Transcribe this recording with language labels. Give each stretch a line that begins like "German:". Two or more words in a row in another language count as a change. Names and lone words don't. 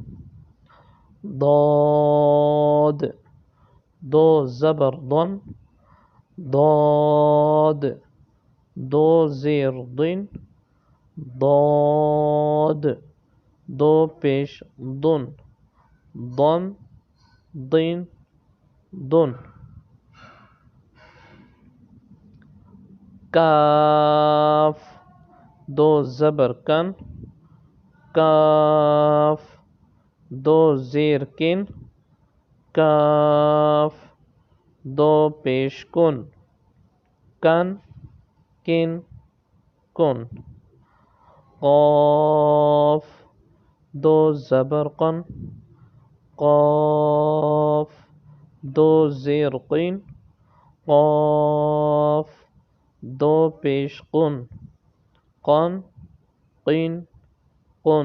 Urdu: ضاد دو زبر ضن ضاد دو زیر ضن ضاد دو پیش ضن ضن ضن ضن. کاف دو زبر کن کاف دو زیر کن کاف دو پیش کن کن کن کن. قاف دو زبر قن قاف دو زیر قین قاف دو پیش قن قن قین قن.